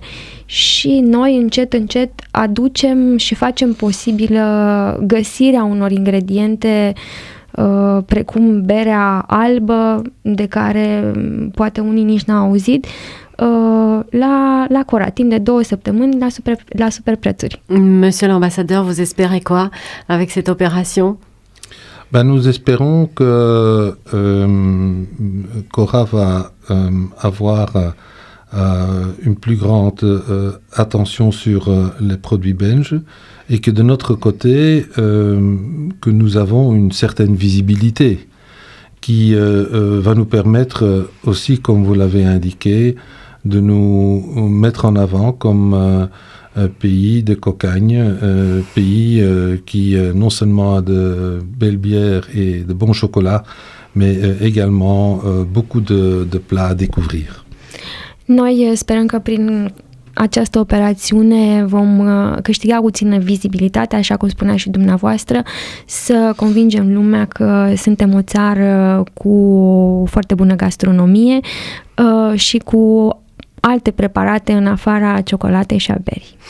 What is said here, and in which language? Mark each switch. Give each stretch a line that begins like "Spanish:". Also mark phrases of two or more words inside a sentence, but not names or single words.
Romanian: Și noi încet aducem și facem posibilă găsirea unor ingrediente precum berea albă, de care poate unii nici n-au auzit, la Cora, timp de 2 săptămâni la super prețuri.
French: Monsieur l'ambassadeur, vous espérez quoi avec cette opération? Nous espérons que Cora va avoir une plus grande attention sur les produits belges et que de notre côté, que nous avons une certaine visibilité qui va nous permettre aussi, comme vous l'avez indiqué, de nous mettre en avant comme pays de cocagne, pays qui non seulement a de belles bières et de bons chocolats, mais également beaucoup de plats à découvrir.
Romanian: Noi sperăm că prin această operațiune vom câștiga puțină vizibilitate, așa cum spunea și dumneavoastră, să convingem lumea că suntem o țară cu foarte bună gastronomie și cu alte preparate în afara ciocolatei și a berii.